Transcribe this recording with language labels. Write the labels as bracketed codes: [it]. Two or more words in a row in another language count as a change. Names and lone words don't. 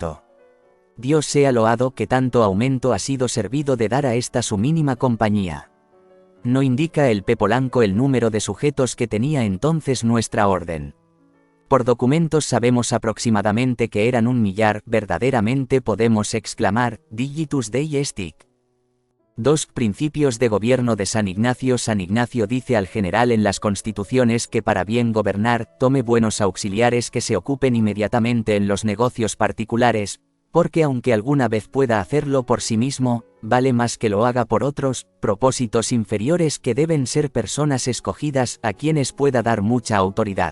[es] Dios sea loado que tanto aumento ha sido servido de dar a esta su mínima compañía. No indica el P. Polanco el número de sujetos que tenía entonces nuestra orden. Por documentos sabemos aproximadamente que eran 1 millar, verdaderamente podemos exclamar, [la] digitus Dei estic. [es] 2. Principios de gobierno de San Ignacio. San Ignacio dice al general en las constituciones que para bien gobernar, tome buenos auxiliares que se ocupen inmediatamente en los negocios particulares, porque aunque alguna vez pueda hacerlo por sí mismo, vale más que lo haga por otros, propósitos inferiores que deben ser personas escogidas a quienes pueda dar mucha autoridad.